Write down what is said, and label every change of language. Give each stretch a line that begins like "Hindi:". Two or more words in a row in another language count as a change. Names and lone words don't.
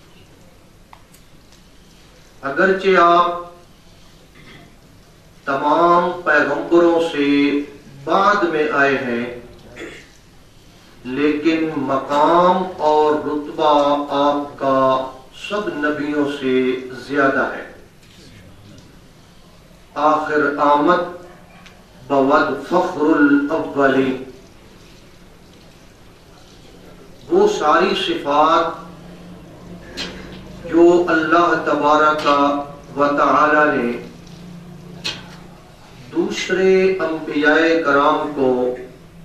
Urdu: اگرچہ آپ تمام پیغمبروں سے بعد میں آئے ہیں، لیکن مقام اور رتبہ آپ کا سب نبیوں سے زیادہ ہے۔
Persian: آخر آمد بود فخر الاولین۔
Urdu: وہ ساری صفات جو اللہ تبارک و تعالی نے دوسرے انبیاء کرام کو